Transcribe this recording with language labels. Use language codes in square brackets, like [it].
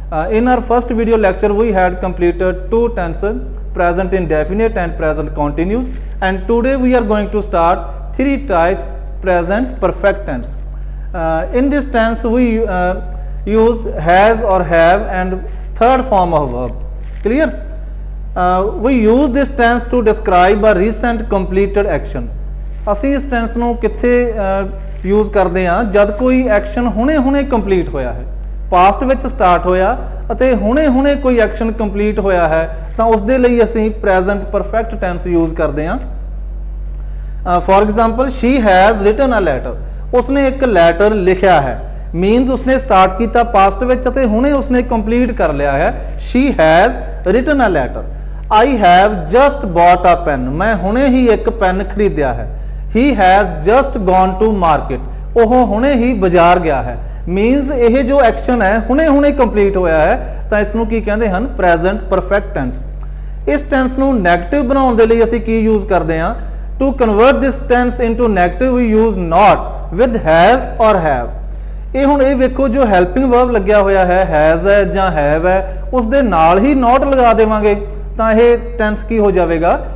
[en] In our first video lecture we had completed two tenses, present indefinite and present continuous, and today we are going to start three types: present perfect tense. In this tense we use has or have and third form of verb. Clear? We use this tense to describe a recent completed action. [pa] ਅਸੀਂ ਇਸ tense ਨੂੰ ਕਿੱਥੇ use ਕਰਦੇ ਹਾਂ? ਜਦ ਕੋਈ action ਹੁਣੇ complete ਹੋਇਆ ਹੈ, ਪਾਸਟ ਵਿੱਚ ਸਟਾਰਟ ਹੋਇਆ ਅਤੇ ਹੁਣੇ ਕੋਈ ਐਕਸ਼ਨ ਕੰਪਲੀਟ ਹੋਇਆ ਹੈ, ਤਾਂ ਉਸ ਦੇ ਲਈ ਅਸੀਂ ਪ੍ਰੈਜ਼ੈਂਟ ਪਰਫੈਕਟ ਟੈਂਸ ਯੂਜ਼ ਕਰਦੇ ਹਾਂ. [en] for example, she has written a letter, [pa] ਉਸਨੇ ਇੱਕ ਲੈਟਰ ਲਿਖਿਆ ਹੈ, ਮੀਨਸ ਉਸਨੇ ਸਟਾਰਟ ਕੀਤਾ ਪਾਸਟ ਵਿੱਚ ਅਤੇ ਹੁਣੇ ਉਸਨੇ ਕੰਪਲੀਟ ਕਰ ਲਿਆ ਹੈ. [en] She has written a letter. I have just bought a pen, [pa] मैं ਹੁਣੇ ਹੀ ਇੱਕ ਪੈਨ ਖਰੀਦਿਆ ਹੈ. [en] he has just gone to market, [pa] ਉਹ ਹੁਣੇ ਹੀ ਬਾਜ਼ਾਰ ਗਿਆ ਹੈ. ਮੀਨਸ ਇਹ ਜੋ ਐਕਸ਼ਨ ਹੈ ਹੁਣੇ ਕੰਪਲੀਟ ਹੋਇਆ ਹੈ, ਤਾਂ ਇਸ ਨੂੰ ਕੀ ਕਹਿੰਦੇ ਹਨ? Present perfect tens. ਇਸ ਟੈਂਸ ਨੂੰ ਨੈਗੇਟਿਵ ਬਣਾਉਣ ਦੇ ਲਈ ਅਸੀਂ ਕੀ ਯੂਜ਼ ਕਰਦੇ ਹਾਂ? [en] To convert this tense into negative we use not with has or have. [pa] ਇਹ ਹੁਣ ਇਹ ਵੇਖੋ, ਜੋ ਹੈਲਪਿੰਗ ਵਰਬ ਲੱਗਿਆ ਹੋਇਆ ਹੈ, ਹੈਜ਼ ਹੈ ਜਾਂ ਹੈਵ ਹੈ, ਉਸ ਦੇ ਨਾਲ ਹੀ ਨਾਟ ਲਗਾ ਦੇਵਾਂਗੇ ਤਾਂ ਇਹ ਟੈਂਸ ਕੀ ਹੋ ਜਾਵੇਗਾ?